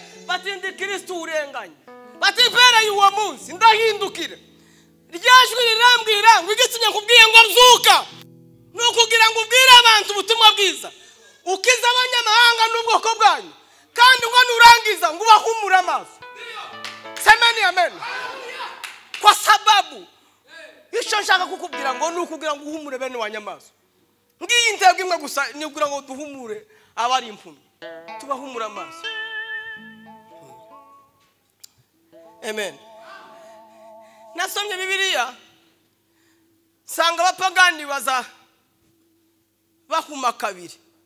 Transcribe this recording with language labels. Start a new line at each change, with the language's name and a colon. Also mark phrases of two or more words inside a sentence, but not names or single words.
Kinyarwanda: bati ndi Kristo urenganye bati mpereye uwo munsi ndahindukire ryajwi rirambwira ngo igitumye nkubwiye ngo mzuka nukugira ngo ubwire abantu ubutumwa bwiza ukiza abanyamahanga n'ubwoko bwanyu kandi ngo nurangiza ngo ubahumure amaso
Swahili: semeni amen kwa sababu
Kinyarwanda: icyo nshaka kukubwira ngo nukugira ngo uhumure bene wanyamaso ngiyi intego imwe gusa ni kugira ngo duhumure abari impumyi tubahumura amaso amen. Nasomye Bibiliya sanga abapagani baza bahuma kabiri